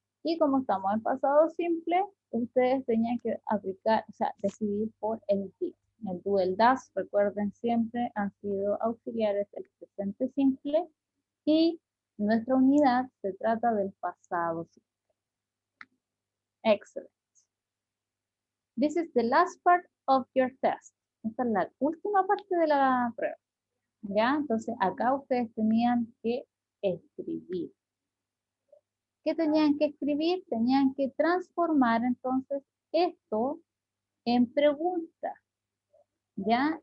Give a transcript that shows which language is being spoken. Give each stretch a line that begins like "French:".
Spanish: Y como estamos en pasado simple, ustedes tenían que aplicar, o sea, decidir por el did. El do, el das, recuerden siempre, han sido auxiliares del presente simple y nuestra unidad se trata del pasado simple.
English: Excellent. This is the last part of your test.
Spanish: Esta es la última parte de la prueba. ¿Ya? Entonces acá ustedes tenían que escribir. ¿Qué tenían que escribir? Tenían que transformar entonces esto en pregunta. ¿Ya?